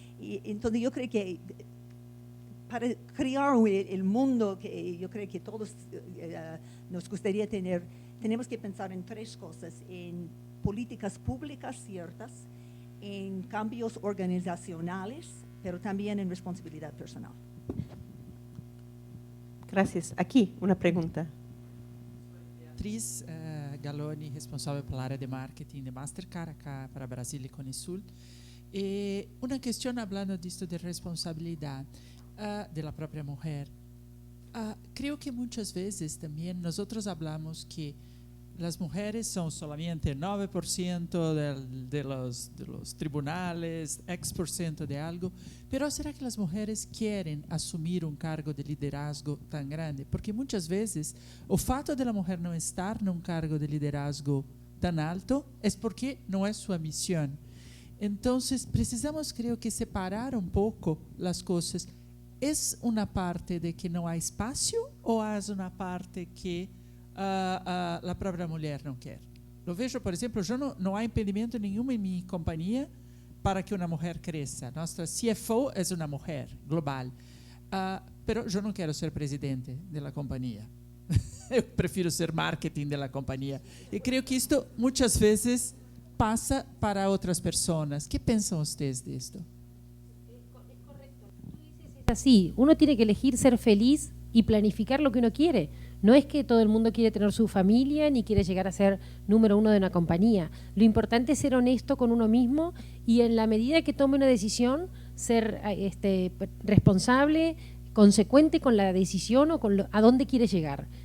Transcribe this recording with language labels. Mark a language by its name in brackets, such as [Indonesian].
[Spanish] Y entonces yo creo que para crear el mundo que yo creo que todos nos gustaría tener, tenemos que pensar en tres cosas: en políticas públicas ciertas, en cambios organizacionales, pero también en responsabilidad personal. Gracias. Aquí, una pregunta. [Portuguese] Beatriz Galoni, responsável pela área de marketing de Mastercard acá para Brasil e Cone Sul. Uma questão falando disto de responsabilidade da própria mulher. [Spanish] Creo que [Portuguese] muitas vezes também nós falamos [Spanish] que las mujeres son solamente 9% de los tribunales, X% de algo, pero ¿será que las mujeres quieren asumir un cargo de liderazgo tan grande? Porque muchas veces [Portuguese] o fato [Spanish] de la mujer no estar en un cargo de liderazgo tan alto es porque no es su misión. Entonces precisamos, creo que, separar un poco las cosas. ¿Es una parte de que no hay espacio o es una parte que [Portuguese] a própria mulher não quer? Eu vejo, por exemplo, não há impedimento nenhum em minha companhia para que uma mulher cresça. Nossa CFO é uma mulher global, pero eu não quero ser presidente da companhia. Eu prefiro ser marketing da companhia. E creio que isto muitas vezes passa para outras pessoas. [Spanish] ¿Qué pensam ustedes de esto? Es así, uno tiene que elegir ser feliz y planificar lo que uno quiere. No es que todo el mundo quiere tener su familia ni quiere llegar a ser número uno de una compañía. Lo importante es ser honesto con uno mismo y, en la medida que tome una decisión, ser responsable, consecuente con la decisión o con a dónde quiere llegar.